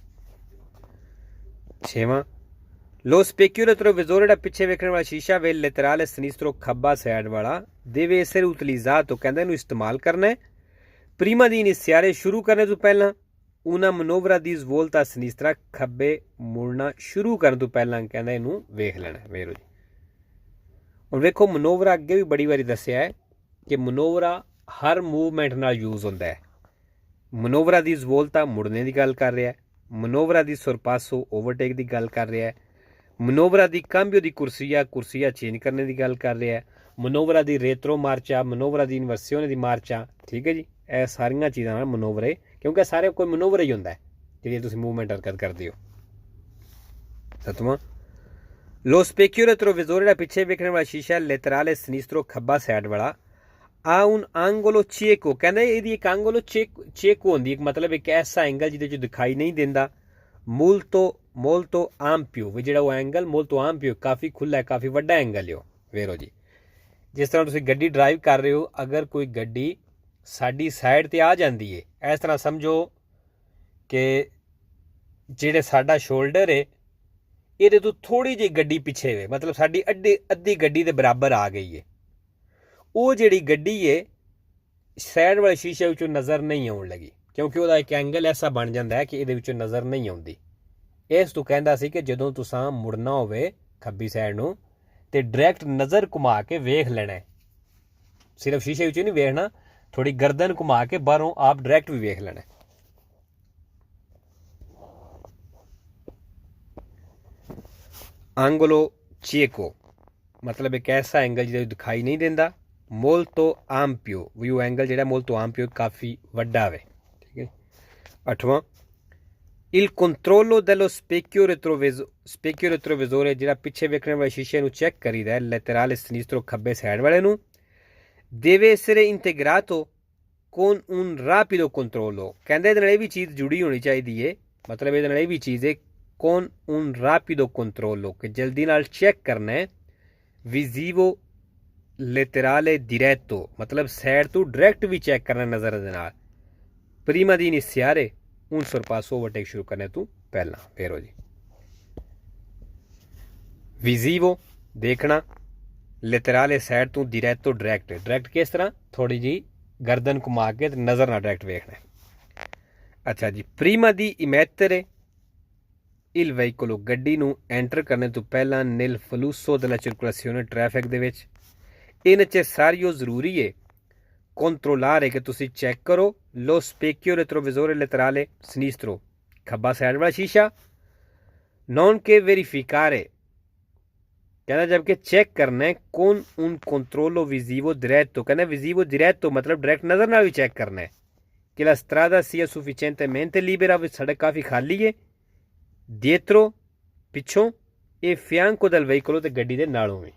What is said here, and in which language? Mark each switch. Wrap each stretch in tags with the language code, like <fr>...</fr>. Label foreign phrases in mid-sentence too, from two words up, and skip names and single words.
<pa>ਛੇਵਾਂ</pa> <it>Lo specchio retrovisore</it> <pa>ਜਿਹੜਾ ਪਿੱਛੇ ਵੇਖਣ ਵਾਲਾ ਸ਼ੀਸ਼ਾ ਵੇ</pa> <it>laterale sinistro</it> <pa>ਖੱਬਾ ਸਾਈਡ ਵਾਲਾ</pa> <it>deve essere utilizzato</it> <pa>ਕਹਿੰਦਾ ਇਹਨੂੰ ਇਸਤੇਮਾਲ ਕਰਨਾ ਹੈ</pa> <it>prima di iniziare</it> <pa>ਸ਼ੁਰੂ ਕਰਨੇ ਤੋਂ ਪਹਿਲਾਂ</pa> <it>una manovra di svolta sinistra</it> <pa>ਖੱਬੇ ਮੁੜਨਾ ਸ਼ੁਰੂ ਕਰਨ ਤੋਂ ਪਹਿਲਾਂ ਕਹਿੰਦਾ ਇਹਨੂੰ ਵੇਖ ਲੈਣਾ ਵੇਰੋ ਜੀ ਹੁਣ ਵੇਖੋ ਮਨੋਵਰਾ ਅੱਗੇ ਵੀ ਬੜੀ ਵਾਰੀ ਦੱਸਿਆ ਹੈ ਕਿ ਮਨੋਵਰਾ ਹਰ ਮੂਵਮੈਂਟ ਨਾਲ ਯੂਜ਼ ਹੁੰਦਾ ਹੈ।</pa> <it>manovra di svolta</it> <pa>ਮੁੜਨੇ ਦੀ ਗੱਲ ਕਰ ਰਿਹਾ ਹੈ।</pa> <it>manovra di sorpasso</it> <pa>ਓਵਰਟੇਕ ਦੀ ਗੱਲ ਕਰ ਰਿਹਾ ਹੈ।</pa> <it>manovra di cambio di corsia</it> <pa>ਚੇਂਜ ਕਰਨੇ ਦੀ ਗੱਲ ਕਰ ਰਿਹਾ ਹੈ।</pa> <it>manovra di retromarcia, manovra di inversione di marcia,</it> <pa>ਠੀਕ ਹੈ ਜੀ। ਇਹ ਸਾਰੀਆਂ ਚੀਜ਼ਾਂ ਨਾਲ ਮਨੋਵਰੇ, ਕਿਉਂਕਿ ਸਾਰੇ ਕੋਈ ਮਨੋਵਰਾ ਹੀ ਹੁੰਦਾ ਹੈ ਜਿਹੜੀ ਤੁਸੀਂ ਮੂਵਮੈਂਟ ਹਰਕਤ ਕਰਦੇ ਹੋ। ਸਤਵਾਂ,</pa> <it>lo specchio retrovisore</it> <pa>ਜਿਹੜਾ ਪਿੱਛੇ ਵੇਖਣ ਵਾਲਾ ਸ਼ੀਸ਼ਾ,</pa> <it>laterale sinistro</it> <pa>ਖੱਬਾ ਸਾਈਡ ਵਾਲਾ, ਆ</pa> <it>un angolo cieco,</it> <pa>ਕਹਿੰਦੇ ਇਹਦੀ ਇੱਕ</pa> <it>angolo cieco</it> <pa>ਹੁੰਦੀ, ਇੱਕ ਮਤਲਬ ਇੱਕ ਐਸਾ ਐਂਗਲ ਜਿਹਦੇ 'ਚ ਦਿਖਾਈ ਨਹੀਂ ਦਿੰਦਾ।</pa> <it>molto ampio,</it> <pa>ਵੀ ਜਿਹੜਾ ਉਹ ਐਂਗਲ</pa> <it>molto ampio,</it> <pa>ਕਾਫੀ ਖੁੱਲ੍ਹਾ ਹੈ, ਕਾਫੀ ਵੱਡਾ ਐਂਗਲ ਹੈ ਉਹ। ਵੇਰੋ ਜੀ, ਜਿਸ ਤਰ੍ਹਾਂ ਤੁਸੀਂ ਗੱਡੀ ਡਰਾਈਵ ਕਰ ਰਹੇ ਹੋ, ਅਗਰ ਕੋਈ ਗੱਡੀ ਸਾਡੀ ਸਾਈਡ 'ਤੇ ਆ ਜਾਂਦੀ ਹੈ, ਇਸ ਤਰ੍ਹਾਂ ਸਮਝੋ ਕਿ ਜਿਹੜੇ ਸਾਡਾ ਸ਼ੋਲਡਰ ਹੈ ਇਹਦੇ ਤੋਂ ਥੋੜ੍ਹੀ ਜਿਹੀ ਗੱਡੀ ਪਿੱਛੇ ਵੇ, ਮਤਲਬ ਸਾਡੀ ਅੱਧੀ ਗੱਡੀ ਦੇ ਬਰਾਬਰ ਆ ਗਈ ਹੈ। ਉਹ ਜਿਹੜੀ ਗੱਡੀ ਹੈ ਸਾਈਡ ਵਾਲੇ ਸ਼ੀਸ਼ੇ ਵਿੱਚੋਂ ਨਜ਼ਰ ਨਹੀਂ ਆਉਣ ਲੱਗੀ, ਕਿਉਂਕਿ ਉਹਦਾ ਇੱਕ ਐਂਗਲ ਐਸਾ ਬਣ ਜਾਂਦਾ ਹੈ ਕਿ ਇਹਦੇ ਵਿੱਚੋਂ ਨਜ਼ਰ ਨਹੀਂ ਆਉਂਦੀ। ਇਸ ਤੋਂ ਕਹਿੰਦਾ ਸੀ ਕਿ ਜਦੋਂ ਤੁਸੀਂ ਮੁੜਨਾ ਹੋਵੇ ਖੱਬੀ ਸਾਈਡ ਨੂੰ ਤੇ ਡਾਇਰੈਕਟ ਨਜ਼ਰ ਘੁਮਾ ਕੇ ਵੇਖ ਲੈਣਾ, ਸਿਰਫ ਸ਼ੀਸ਼ੇ ਵਿੱਚੋਂ ਨਹੀਂ ਵੇਖਣਾ, ਥੋੜੀ ਗਰਦਨ ਘੁਮਾ ਕੇ ਬਾਹਰੋਂ ਆਪ ਡਾਇਰੈਕਟ ਵੀ ਵੇਖ ਲੈਣਾ।</pa> <it>angolo cieco</it> <pa>ਮਤਲਬ ਇੱਕ ਐਸਾ ਐਂਗਲ ਜਿਹਦੇ ਦਿਖਾਈ ਨਹੀਂ ਦਿੰਦਾ।</pa> <it>molto ampio,</it> <pa>ਵੀ ਉਹ ਐਂਗਲ ਜਿਹੜਾ</pa> <it>molto ampio</it> <pa>ਕਾਫੀ ਵੱਡਾ ਵੇ, ਠੀਕ ਹੈ। 8ਵਾਂ,</pa> <it>il controllo dello specchio retrovisore,</it> <pa>ਜਿਹੜਾ ਪਿੱਛੇ ਵੇਖਣ ਵਾਲੇ ਸ਼ੀਸ਼ੇ ਨੂੰ ਚੈੱਕ ਕਰੀਦਾ,</pa> <it>laterale sinistro</it> <pa>ਖੱਬੇ ਸਾਈਡ ਵਾਲੇ ਨੂੰ,</pa> <it>deve essere integrato con un rapido controllo,</it> <pa>ਕਹਿੰਦੇ ਇਹਦੇ ਨਾਲ ਇਹ ਵੀ ਚੀਜ਼ ਜੁੜੀ ਹੋਣੀ ਚਾਹੀਦੀ ਹੈ, ਮਤਲਬ ਇਹਦੇ ਨਾਲ ਇਹ ਵੀ ਚੀਜ਼ ਹੈ</pa> <it>con un rapido controllo,</it> <pa>ਕਿ ਜਲਦੀ ਨਾਲ ਚੈੱਕ ਕਰਨਾ ਹੈ।</pa> <it>visivo laterale diretto,</it> <pa>ਮਤਲਬ ਸਾਈਡ ਤੋਂ ਡਾਇਰੈਕਟ ਵੀ ਚੈੱਕ ਕਰਨਾ ਨਜ਼ਰ ਦੇ ਨਾਲ।</pa> <it>prima di iniziare un sorpasso overtake</it> <pa>ਸ਼ੁਰੂ ਕਰਨੇ ਤੋਂ ਪਹਿਲਾਂ। ਫੇਰੋ ਜੀ, visivo ਦੇਖਣਾ, laterale ਸਾਈਡ ਤੋਂ, diretto ਡਾਇਰੈਕਟ ਕਿਸ ਤਰ੍ਹਾਂ, ਥੋੜੀ ਜੀ ਗਰਦਨ ਘੁਮਾ ਕੇ ਤੇ ਨਜ਼ਰ ਨਾਲ ਡਾਇਰੈਕਟ ਵੇਖਣਾ। ਅੱਛਾ ਜੀ,</pa> <it>prima di immettere il veicolo,</it> <pa>ਗੱਡੀ ਨੂੰ ਐਂਟਰ ਕਰਨ ਤੋਂ ਪਹਿਲਾਂ</pa> <it>nel flusso della circolazione,</it> <pa>ਟ੍ਰੈਫਿਕ ਦੇ ਵਿੱਚ। ਇਹ necessario ਜ਼ਰੂਰੀ ਹੈ controllare, ਕਿ ਤੁਸੀਂ ਚੈੱਕ ਕਰੋ</pa> <it>lo specchio retrovisore laterale sinistro,</it> <pa>ਖੱਬਾ ਸਾਈਡ ਵਾਲਾ ਸ਼ੀਸ਼ਾ,</pa> <it>non che verificare,</it> <pa>ਕਹਿੰਦਾ ਜਦ ਕਿ ਚੈੱਕ ਕਰਨਾ ਹੈ</pa> <it>con un controllo visivo diretto,</it> <pa>ਕਹਿੰਦਾ</pa> <it>visivo diretto</it> <pa>ਮਤਲਬ ਡਾਇਰੈਕਟ ਨਜ਼ਰ ਨਾਲ ਵੀ ਚੈੱਕ ਕਰਨਾ ਹੈ ਕਿ</pa> <it>la strada sia sufficientemente libera,</it> <pa>ਵੀ ਸੜਕ ਕਾਫੀ ਖਾਲੀ ਹੈ, dietro ਪਿੱਛੋਂ, ਇਹ</pa> <it>fianco del veicolo,</it> <pa>ਤੇ ਗੱਡੀ ਦੇ ਨਾਲੋਂ ਵੀ।</pa>